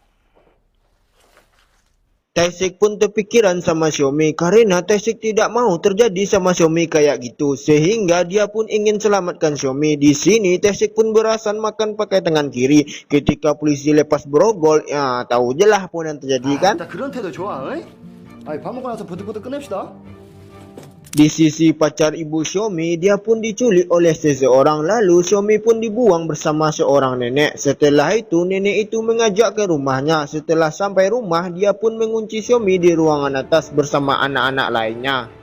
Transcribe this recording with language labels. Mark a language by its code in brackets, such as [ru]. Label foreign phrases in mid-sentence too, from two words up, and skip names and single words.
[id] Tae-sik pun terpikiran sama Xiaomi karena Tae-sik tidak mau terjadi sama Xiaomi kayak gitu, sehingga dia pun ingin selamatkan Xiaomi. Di sini Tae-sik pun beralasan makan pakai tangan kiri. Ketika polisi lepas borgol, ya tahu jelas pun yang terjadi kan. [ko] 그런 태도 좋아, 응? 아이 밥 먹고 나서 부득부득 끝냅시다. [id] Di sisi pacar ibu Xiaomi, dia pun diculik oleh seseorang. Lalu Xiaomi pun dibuang bersama seorang nenek. Setelah itu nenek itu mengajak ke rumahnya. Setelah sampai rumah, dia pun mengunci Xiaomi di ruangan atas bersama anak-anak lainnya.